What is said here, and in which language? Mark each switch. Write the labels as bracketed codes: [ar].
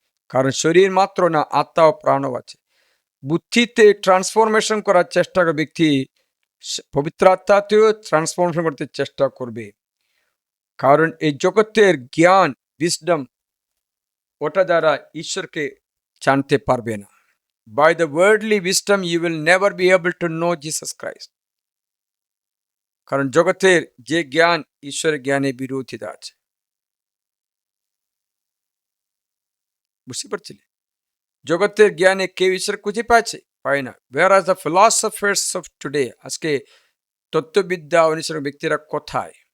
[bn] কারণ শরীর মাত্র না, আত্মা ও প্রাণও আছে। বুদ্ধিতে ট্রান্সফরমেশন করার চেষ্টা করে ব্যক্তি পবিত্র আত্মাতেও ট্রান্সফরমেশন করতে চেষ্টা করবে। কারণ এই জগতের জ্ঞান, উইজডম, ওটা দ্বারা ঈশ্বরকে জানতে পারবে না। [en] By the worldly wisdom you will never be able to know Jesus Christ. [bn] কারণ জগতের যে জ্ঞান, ঈশ্বরের জ্ঞানে বিরোধিতা আছে। বুঝতে পারছিলে? জগতের জ্ঞানে কেউ ঈশ্বর খুঁজে পায় না। [en] Whereas the philosophers of today, [bn] আজকে তত্ত্ববিদ্যা অনুসারী ব্যক্তিরা কোথায়?